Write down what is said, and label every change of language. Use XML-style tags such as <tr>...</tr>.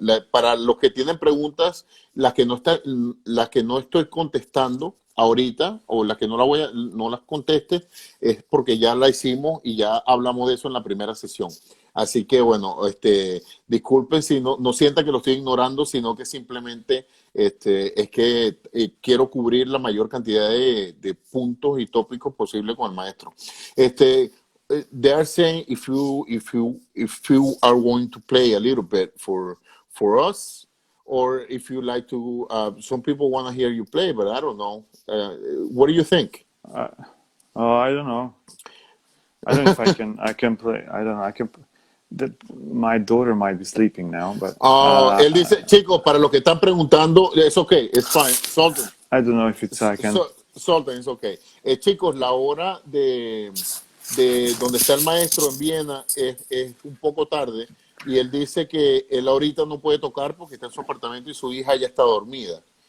<es>Para los que tienen preguntas, las que no estoy contestando ahorita o las que no las conteste es porque ya la hicimos y ya hablamos de eso en la primera sesión. Así que bueno, disculpen si no sientan que lo estoy ignorando, sino que simplemente es que quiero cubrir la mayor cantidad de puntos y tópicos posible con el maestro.</es> <en>They are saying if you are going to play a little bit for us, or if you like to. Some people want to hear you play, but I don't know. What do you think? Uh, oh, I don't know. I don't know if I can. I can play. I don't know. I can. That my daughter might be sleeping now, but</en> <es>Él dice, chicos, para los que están preguntando,</es> <en>it's okay, it's fine. Sultan, I don't know if it's I can. Sultan, it's okay.</en> <es>Chicos, la hora de donde está el maestro en Viena es un poco tarde y él dice que él ahorita no puede tocar porque está en su apartamento y su hija ya está dormida.</es>